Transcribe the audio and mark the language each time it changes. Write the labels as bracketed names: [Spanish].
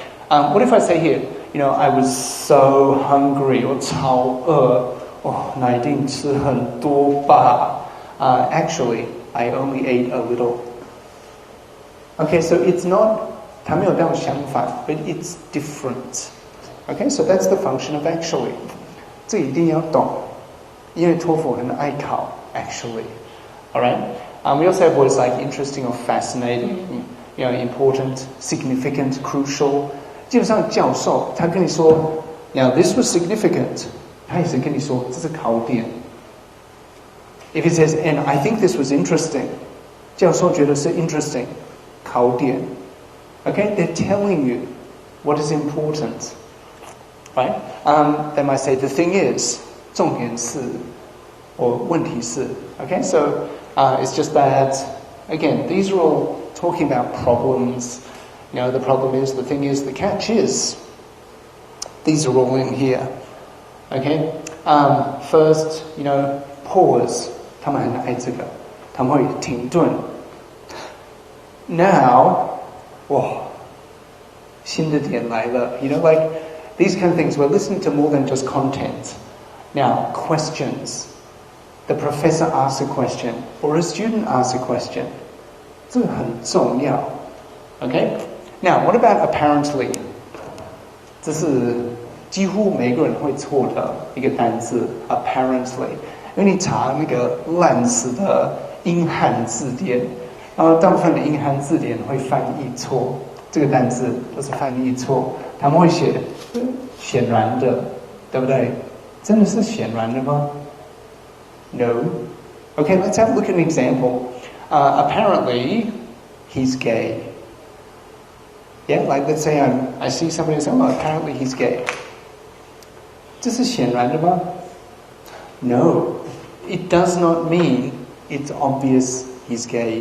[English] What if I say here, you know, I was so hungry, [Chinese] 我超饿，那一定吃很多吧? [English] Actually, I only ate a little. Okay, so it's not, [Chinese] 它没有到相反, [English] but it's different. Okay, so that's the function of actually. [Chinese] 这一定要懂，因为托福很爱考 actually. [English] All right. We also have words like interesting or fascinating, you know, important, significant, crucial. [Chinese] 基本上教授他跟你说 [English] now this was significant, [Chinese] 他也是跟你说这是考点。 [English] If he says, and I think this was interesting, [Chinese] 教授觉得是 [English] interesting, 考点。 Okay, they're telling you what is important, right? They might say the thing is, [Chinese] 重点是 [English] or [Chinese] 问题是. [English] Okay, so it's just that, again, these are all talking about problems. You know, the problem is, the thing is, the catch is. These are all in here. Okay? First, you know, pause. [Chinese] 他们很爱这个，他们会停顿。 Now, 新的点来了. [English] You know, like, these kind of things, we're listening to more than just content. Now, questions. The professor asks a question, or a student asks a question. [Chinese] 这个很重要.Okay? [English] Now, what about apparently? [Chinese] 这是几乎每个人会错的一个单字 apparently. 因为你查那个烂死的英汉字典，然后大部分的英汉字典会翻译错这个单字，都是翻译错。他们会写显然的，对不对？真的是显然的吗？ [English] No. Okay, let's have a look at an example. Apparently, he's gay. Yeah, like let's say I see somebody and say, oh, apparently he's gay. [Chinese] 这是显然的吗?No. [English] It does not mean it's obvious he's gay.